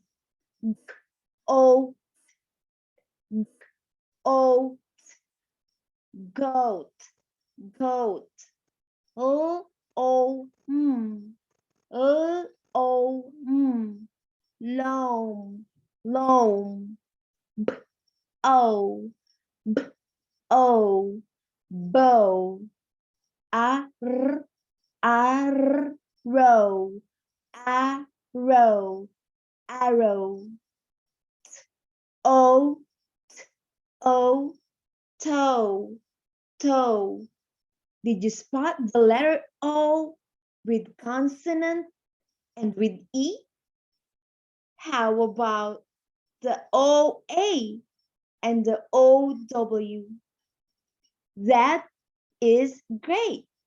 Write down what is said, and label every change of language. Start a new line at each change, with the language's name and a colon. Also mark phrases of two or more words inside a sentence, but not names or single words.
English: O, O, goat, goat. O, O, O, loam, loam. B, O, B, O, bow. R, row, arrow, arrow. O, O, toe, toe. Did you spot the letter O with consonant and with E? How about the OA and the OW? That is great.